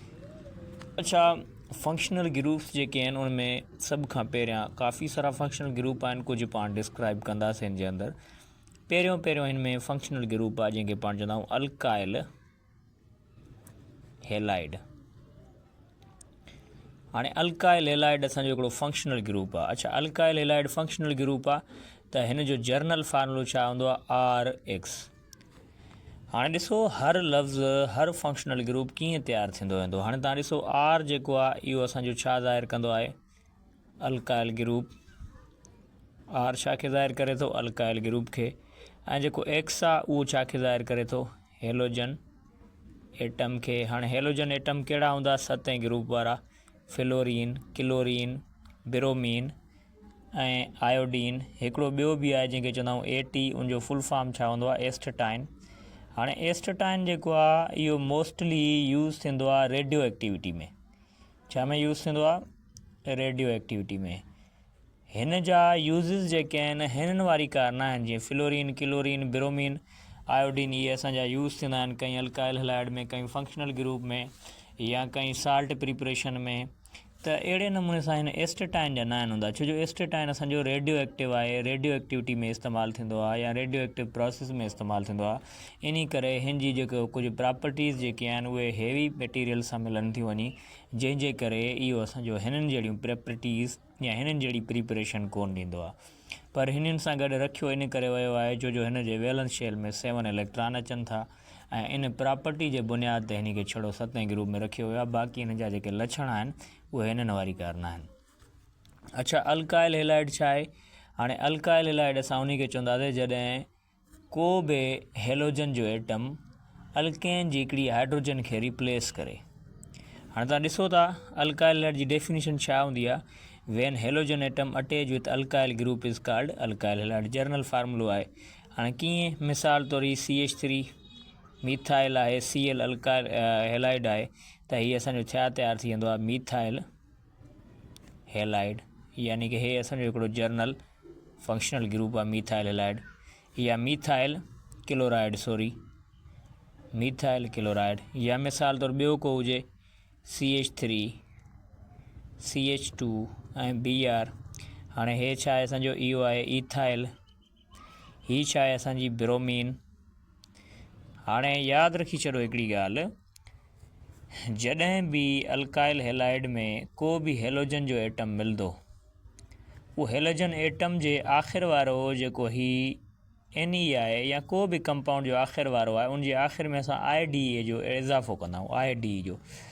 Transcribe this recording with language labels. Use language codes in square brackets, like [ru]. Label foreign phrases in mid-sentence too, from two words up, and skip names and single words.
[sd] अच्छा, [en] functional groups [sd] जेके आहिनि उनमें सभ खां पहिरियां काफ़ी सारा [en] functional group [sd] आहिनि, कुझु पाण डिस्क्राइब कंदासीं हिन जे अंदरि। पहिरियों हिन में [en] functional group [sd] आहे जंहिंखे पाण चवंदा आहियूं [en] alkyl halide. [sd] हाणे [en] alkyl halide [sd] असांजो हिकिड़ो [en] functional group [sd] आहे। अच्छा, [en] alkyl halide functional group [sd] आहे त हिन जो [en] general formula [sd] छा हूंदो आहे RX। हाणे ॾिसो हर लफ़्ज़ हर [en] functional group [sd] कीअं तयारु थींदो वेंदो। हाणे तव्हां ॾिसो R जेको आहे इहो असांजो छा ज़ाहिर कंदो आहे, [en] alkyl group. [sd] R छा खे ज़ाहिर करे थो, [en] alkyl group [sd] खे। ऐं जेको X आहे उहो छा खे ज़ाहिर करे थो, [en] halogen atom [sd] खे। हाणे [en] halogen atom [sd] कहिड़ा हूंदा, 7 ग्रुप वारा, फ्लोरीन, क्लोरीन, ब्रोमीन ऐं आयोडीन। हिकिड़ो ॿियो बि आहे जंहिंखे चवंदा आहियूं AT, उनजो [en] full form [sd] छा हूंदो आहे, एस्टेटाइन। हाणे एस्टेटाइन जेको आहे इहो [en] mostly use [sd] थींदो आहे [en] radio activity [sd] में। छा में यूज़ थींदो आहे, [en] radio activity [sd] में। हिन जा यूज़िस जेके आहिनि हिननि वारी कार न आहिनि, जीअं फ्लोरीन, क्लोरीन, ब्रोमीन, आयोडीन, इहे असांजा यूज़ थींदा आहिनि कहीं [en] alkyl halide [sd] में, कहीं [en] functional group [sd] में या कहीं [en] salt preparation [sd] में। त अहिड़े नमूने सां हिन एस्टेटाइन जा न आहिनि हूंदा, छो जो एस्टेटाइन असांजो [en] radio active [sd] आहे, [en] radio activity [sd] में इस्तेमालु थींदो आहे या [en] radio active process [sd] में इस्तेमालु थींदो आहे। इन करे हिन जी जेको कुझु प्रॉपर्टीज़ जेके आहिनि उहे [en] heavy material [sd] सां मिलनि थियूं वञी, जंहिंजे करे इहो असांजो हिननि जहिड़ियूं प्रॉपर्टीज़ या हिननि जहिड़ी प्रिपरेशन कोन ॾींदो आहे। पर हिननि सां गॾु रखियो इन करे वियो आहे छो जो हिन जे [en] valence shell [sd] में 7 इलेक्ट्रॉन अचनि था ऐं इन प्रॉपर्टी जे बुनियाद ते हिन खे छड़ो 7 ग्रुप में रखियो वियो आहे। बाक़ी हिन जा जेके लक्षण आहिनि उहे हिननि वारी कार न आहिनि। अच्छा, [en] alkyl halide [sd] छा आहे? हाणे [en] alkyl halide [sd] असां उन खे चवंदासीं जॾहिं को बि हेलोजन जो एटम अल्केन जी हिकिड़ी हाइड्रोजन खे रिप्लेस करे। हाणे तव्हां ॾिसो था [en] alkyl halide [sd] जी डेफिनेशन छा हूंदी आहे, [en] When halogen atom attach with alkyl group is called alkyl halide. general formula [sd] आहे। हाणे कीअं, मिसाल तौरु ही CH3 मीथाइल आहे, Cl [en] alkyl halide [sd] आहे, त हीअ असांजो छा तयारु थी वेंदो आहे, [en] methyl halide. [sd] यानी कि हे असांजो हिकिड़ो [en] general functional group [sd] आहे [en] methyl halide [sd] या [en] methyl chloride, methyl chloride. [sd] या मिसाल तौरु ॿियो को हुजे CH3 CH2 ऐं Br। हाणे हे छा आहे असांजो, इहो आहे ईथाइल, ही छा आहे असांजी ब्रोमीन। हाणे यादि रखी छॾो हिकिड़ी ॻाल्हि, जॾहिं बि [en] alkyl halide [sd] में को बि हेलोजन जो एटम मिलंदो, उहो [en] halogen atom [sd] जे आख़िर वारो जेको ही Ne आहे या को बि कंपाउंड जो आख़िर वारो आहे, उनजे आख़िर में असां IDE जो इज़ाफ़ो कंदा आहियूं, IDE जो।